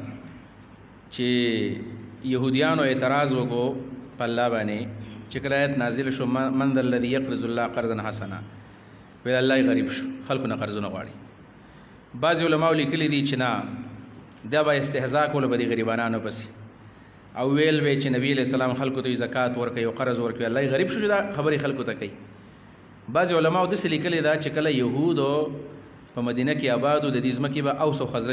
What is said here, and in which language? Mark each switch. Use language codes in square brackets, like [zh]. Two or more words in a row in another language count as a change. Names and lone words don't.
[ps] چې يهوديانو اعتراض وکړو په الله باندې چې کله آیت نازل شو [ar] من ذا الذي يقرض الله قرضا حسنا [ps] ویل الله غریب شو خلکو نه قرضونه غواړي بعض علماء لیکلي دي چې نه دا به استهزاء کول به دي غریبانو پسې او ویل به چې نبی [ar] علیہ السلام [ps] خلکو ته زکات ورکوي او قرض ورکوي الله غریب شو دا خبري خلکو ته کوي بعض علماء د سلی کلی دا چې کله يهودو په مدینه کې آبادو د دې ځمکې به اوس او خزرج